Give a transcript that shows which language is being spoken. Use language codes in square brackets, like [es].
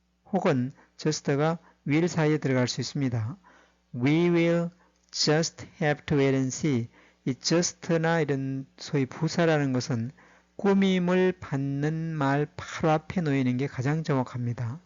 [ko] 혹은 just가 will 사이에 들어갈 수 있습니다. [en] We will just have to wait and see. [ko] 이 just나 이런 소위 부사라는 것은 꾸밈을 받는 말 바로 앞에 놓이는 게 가장 정확합니다.